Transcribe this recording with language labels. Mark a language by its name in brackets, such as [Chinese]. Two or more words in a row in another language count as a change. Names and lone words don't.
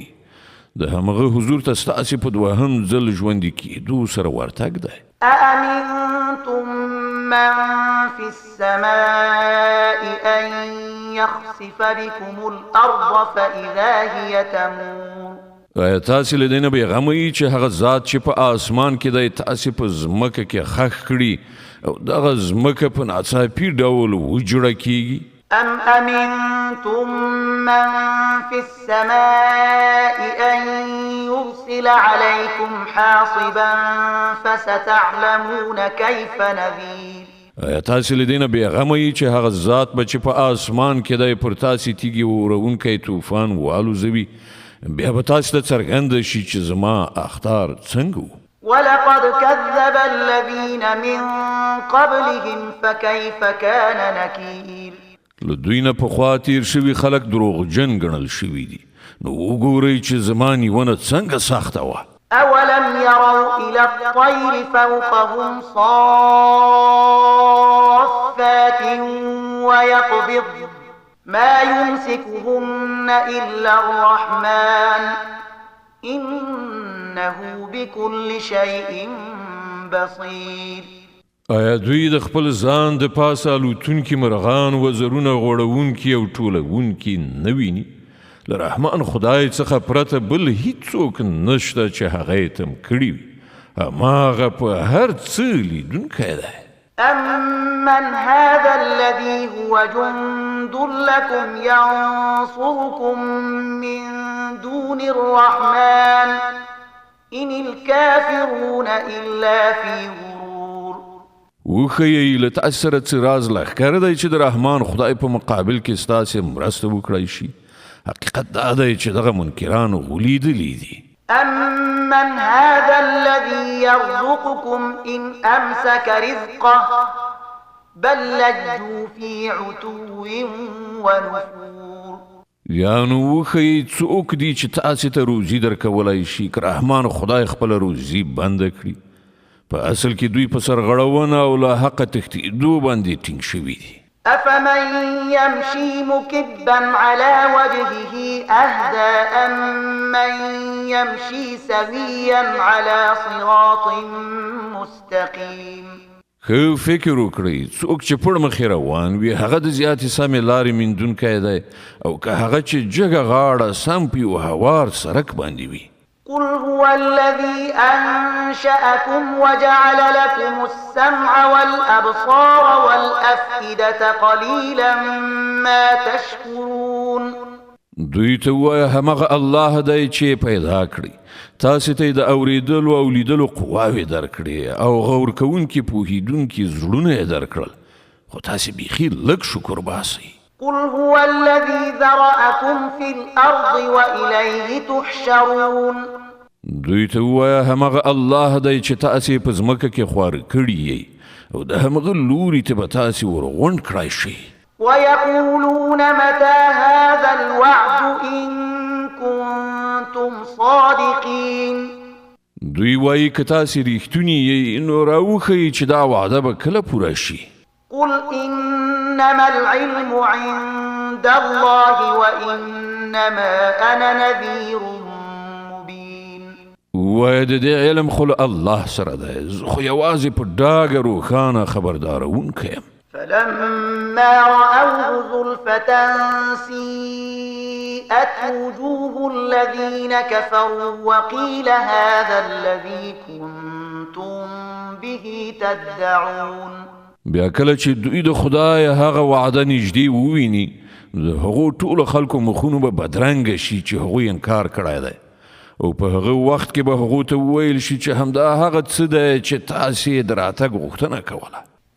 [Pashto] د همغه حضور ته ستاسې په دوهم ځل ژوندي کېدو سره ورتګ دی. [Arabic] أأمنتم من في السماء أن يخسف بكم الأرض فإذا هي تمور. [Pashto] آیا تاسې له دې نه بېغمه یئ چې هغه ذات چې په آسمان کې دی تاسې په ځمکه کې خښ کړي او دغه ځمکه په ناڅاپي ډول وجړه کیږي؟ [Arabic] أم أمنتم من في السماء أن يرسل عليكم حاصبا فستعلمون كيف نذير. [Pashto] آیا تاسې له دې نه بېغمه یئ چې هغه ذات به چې په آسمان کې دی پر تاسې تیږې وروونکی طوفان والوزوي، بیا به تاسې ته څرګنده شي چې زما اخطار څنګه و. [Arabic] ولقد كذب الذين من قبلهم فكيف كان نكير. [Pashto] له دوی نه پخوا تیر شوي خلک دروغجن ګڼل شوي دي، نو وګورئ چې زما نیونه څنګه سخته وه. [Arabic] أولم يروا إلى الطير فوقهم صافات ويقبض ما يمسكهن إلا الرحمن إنه بكل شيء بصير. [Pashto] آیا دوی د خپل ځان د پاسه الوتونکي مرغان وزرونه غوړونکي او ټولونکي نه ویني؟ له رحمان خدای څخه پرته بل هیڅوک نشته چې هغه یې تم کړي وي. هماغه په هر څه لیدونکی دی. [Arabic] أمن هذا الذي هو جند لكم ينصركم من دون الرحمن إن الكافرون إلا في غرور. [Pashto] وښیئ له تاسې سره څه راز لښکر دی چې د رحمان خدای په مقابل کې ستاسې مرسته وکړی شي؟ حقیقت دا دی چې دغه منکران غولیدلي دي. [Arabic] أمن هذا الذي يرزقكم إن أمسك رزقه بل لجوا في عتو ونفور. [Pashto] یا نو وښیئ څوک دی چې تاسې ته روزي درکولی شي که رحمان خدای خپله روزي بنده کړي؟ په اصل کې دوی په سرغړونه او له حقه تښتېدو باندې ټینګ شوي دي. [Arabic] أفمن يمشي مكبا على وجهه أهدى أمن يمشي سويا على صراط مستقيم. [Pashto] ښه فکر وکړئ څوک چې پړ مخې روان وي هغه د زیاتې سمې لارې میندونکی دی او که هغه چې جګه غاړه سم په یو هوار سړک باندې وي. [Arabic] قل هو الذي أنشأكم وجعل لكم السمع والأبصار والأفئدة قليلا ما تشكرون. [Pashto] دوی ته ووایه همغه الله دی چې پیدا کړي، تاسې ته یې د اورېدلو او لیدلو قواوې درکړې او غور کوونکي پوهېدونکي زړونه یې درکړل، خو تاسې بیخي لږ شکر باسئ. [Arabic] قل هو الذي ذرأكم في الأرض وإليه تحشرون. [Pashto] دوی ته ووایه همغه الله دی چې تاسې په ځمکه کې خواره کړي یئ او د همغه لوري ته به تاسې ورغونډ کړای شئ. [Arabic] ويقولون متى هذا الوعد إن كنتم صادقين. [Pashto] دوی وایي که تاسې ریښتوني یئ نو راوښیئ چې دا وعده به کله پوره شي. [Arabic] قل إنما العلم عند الله وإنما أنا نذير مبين. [Pashto] وایه د دې علم خو له الله سره دی، زه خو یوازې په ډاګه روښانه خبردارونکی یم. [Arabic] فلما رأوه زلفة سيئت وجوه الذين كفروا وقيل هذا الذي كنتم به تدعون. [Pashto] بیا کله چې دوی د خدای هغه وعده نږدې وویني د هغو ټولو خلکو مخونو به بدرنګه شي چې هغوی انکار کړی دی او په هغه وخت کې به هغو ته وویل شي چې همدا هغه څه دی چې تاسې یې د راتګ غوښتنه کوله.